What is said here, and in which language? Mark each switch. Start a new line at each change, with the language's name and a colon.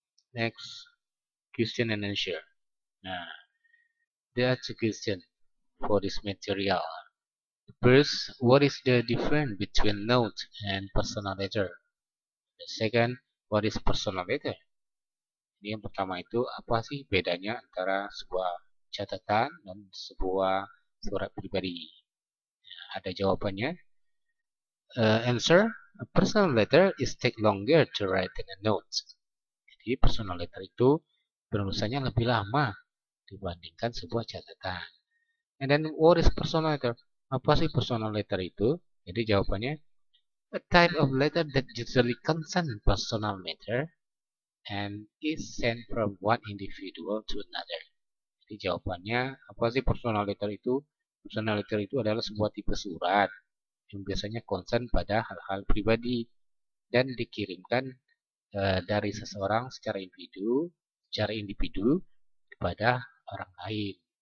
English: Next, question and answer. Nah, there are two questions for this material. First, what is the difference between note and personal letter? The second, what is personal letter?
Indonesian: Ini yang pertama itu, apa sih bedanya antara sebuah catatan dan sebuah surat pribadi? Nah, ada jawabannya.
English: Answer, a personal letter is take longer to write than a note.
Indonesian: Jadi personal letter itu penulisannya lebih lama dibandingkan sebuah catatan.
English: And then what is personal letter?
Indonesian: Apa sih personal letter itu? Jadi jawabannya,
English: a type of letter that usually concerns personal matter and is sent from one individual to another.
Indonesian: Jadi jawabannya, apa sih personal letter itu? Personal letter itu adalah sebuah tipe surat yang biasanya concern pada hal-hal pribadi dan dikirimkan dari seseorang secara individu kepada orang lain.